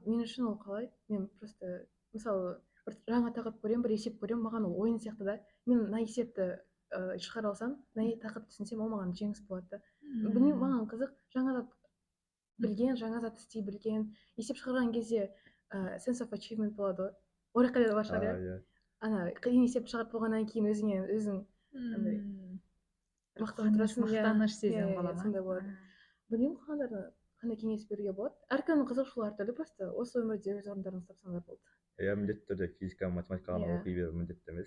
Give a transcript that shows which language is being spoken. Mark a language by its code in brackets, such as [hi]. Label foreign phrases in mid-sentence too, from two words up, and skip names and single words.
[kk] Мен үшін ол қалай? Мен просто мысалы бір жаңа тақырып көремін, бір есеп көремін, маған ол ойын сияқты да. Мен мына есепті шығара алсам, мына тақырыпты түсінсем, ол маған жеңіс болады да. Білмеймін, маған қызық, жаңа зат білген, жаңа зат істей білген, есеп шығарған кезде [en] sense of achievement [kk] болады ғой. Ораққалида бар шығар, иә. Ана қиын есепті шығарып болғаннан кейін өзің андай мақтаныш сезім бола ма? сондай болады. Білмеймін, қандай кеңес беруге болады. Әркімнің қызығушылығы әртүрлі, просто осы өмірде өз орындарыңызды тапсаңдар болды. Иә, міндетті түрде физика математиканы оқи беру міндетті емес.